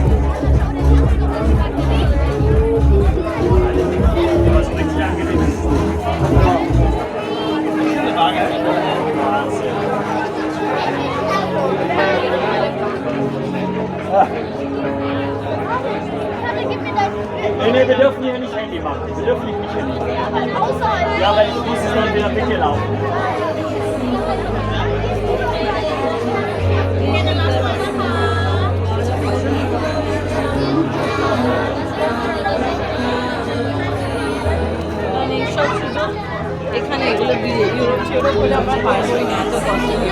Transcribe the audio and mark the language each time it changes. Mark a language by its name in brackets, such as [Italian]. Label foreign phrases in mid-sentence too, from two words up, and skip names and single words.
[German] Nee, wir dürfen hier nicht Handy machen. Wir dürfen nicht Handy machen. Ja, weil ich muss es dann wieder weglaufen. [Bangla] এখানে এগুলো ইউরোপ হলে আমরা পাই করি না এত কষ্ট